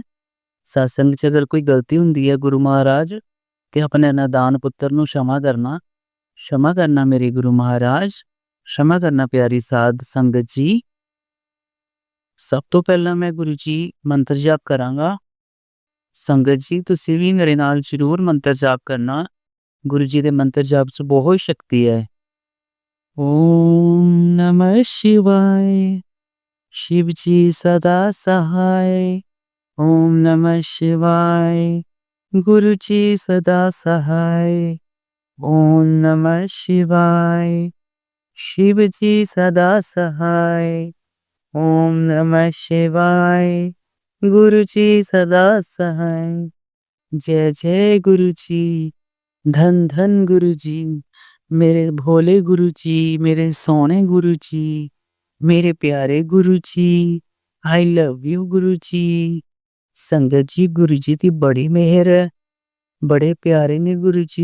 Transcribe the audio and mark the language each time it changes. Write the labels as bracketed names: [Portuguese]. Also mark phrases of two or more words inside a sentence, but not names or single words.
[Punjabi] ਸਤਸੰਗ 'ਚ ਅਗਰ ਕੋਈ ਗਲਤੀ ਹੁੰਦੀ ਹੈ ਗੁਰੂ ਮਹਾਰਾਜ, ਤੇ ਆਪਣੇ ਨਾਦਾਨ ਪੁੱਤਰ ਨੂੰ क्षमा ਕਰਨਾ ਮੇਰੇ ਗੁਰੂ ਮਹਾਰਾਜ, क्षमा ਕਰਨਾ ਪਿਆਰੀ ਸਾਧ ਸੰਗਤ ਜੀ। ਸਭ ਤੋਂ ਪਹਿਲਾਂ ਮੈਂ ਗੁਰੂ ਜੀ ਮੰਤਰ ਜਾਪ ਕਰਾਂਗਾ। ਸੰਗਤ ਜੀ, ਤੁਸੀਂ ਵੀ ਮੇਰੇ ਨਾਲ ਜ਼ਰੂਰ ਮੰਤਰ ਜਾਪ ਕਰਨਾ। ਗੁਰੂ ਜੀ ਦੇ ਮੰਤਰ ਜਾਪ 'ਚ ਬਹੁਤ ਸ਼ਕਤੀ ਹੈ। [Hindi] ओम नमः शिवाय, शिव जी सदा सहाय। ओम नमः शिवाय, गुरु जी सदा सहाय। ओम नमः शिवाय, शिव जी सदा सहाय। ओम नमः शिवाय, गुरु जी सदा सहाय। जय जय गुरु जी, धन धन गुरु जी, मेरे भोले गुरु जी, मेरे सोने गुरु जी, मेरे प्यारे गुरु जी। [English] I love you गुरु जी। [Hindi] संगत जी, गुरु जी की बड़ी मेहर है, बड़े प्यारे ने गुरु जी।